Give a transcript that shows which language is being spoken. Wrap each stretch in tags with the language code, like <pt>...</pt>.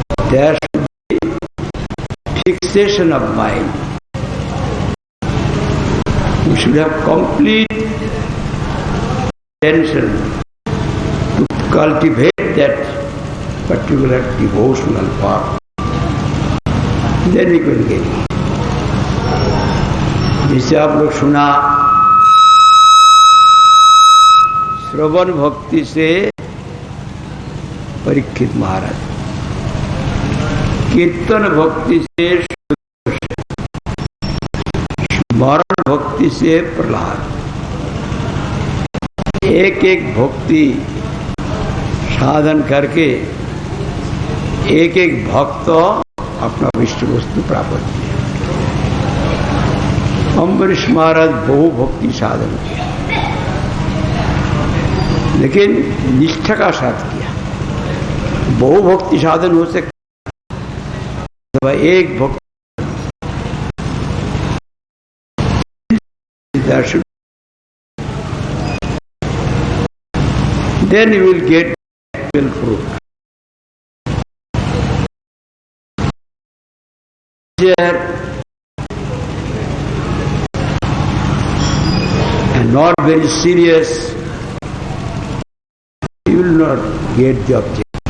<en>There should be fixation of mind. We should have complete attention to cultivate that particular devotional path. Then we will get it.</en> <hi>जिसे आप लोग सुना, श्रवण भक्ति से परीक्षित महाराज, कीर्तन भक्ति से स्मरण भक्ति से प्रहलाद। एक एक भक्ति साधन करके एक एक भक्त अपना विष्णु वस्तु प्राप्त किया। अम्बरीश महाराज बहु भक्ति साधन किया, लेकिन निष्ठा का साथ किया। बहु भक्ति साधन हो सकता, एक भक्ति दर्शन,</hi> <en>then you will get actual fruit. Here and not very serious, you will not get the object.</en>